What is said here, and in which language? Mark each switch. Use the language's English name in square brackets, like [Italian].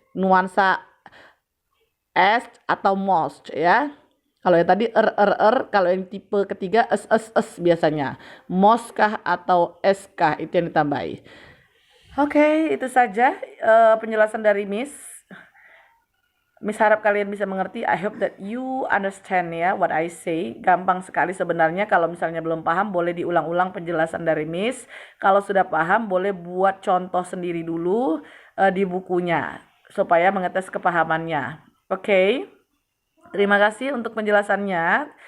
[Indonesian] Nuansa S atau most ya. Kalau yang tadi kalau yang tipe ketiga s biasanya. Most kah atau S kah itu yang ditambahi. Oke, itu saja penjelasan dari Miss. Miss harap kalian bisa mengerti. [English] I hope that you understand ya what I say. [Indonesian] Gampang sekali sebenarnya. Kalau misalnya belum paham boleh diulang-ulang penjelasan dari Miss. Kalau sudah paham boleh buat contoh sendiri dulu di bukunya supaya mengetes kepahamannya. Oke. Terima kasih untuk penjelasannya.